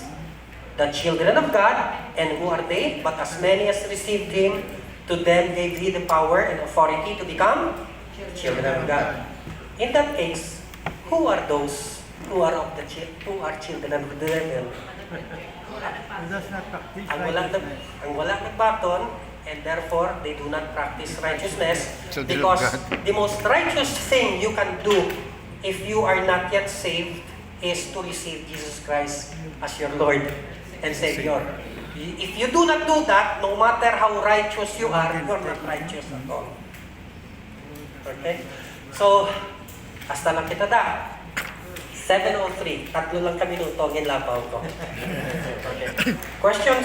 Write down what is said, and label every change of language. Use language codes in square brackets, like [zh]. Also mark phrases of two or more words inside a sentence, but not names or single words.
[en] The children of God, and who are they? But as many as received Him, to them gave He the power and authority to become children of God. In that case, who are those who are children of the devil? Who does not practice righteousness. [hil] Ang wala nagbaton, [en] and therefore they do not practice righteousness, Children of because God. the most righteous thing you can do if you are not yet saved is to receive Jesus Christ as your Lord and Savior. If you do not do that, no matter how righteous you are, you're not righteous at all. Okay? So, [hil] hasta lang kita da. 7:03. Tatlo lang kami minuto ang inlabaw ko. [en] Okay. Questions?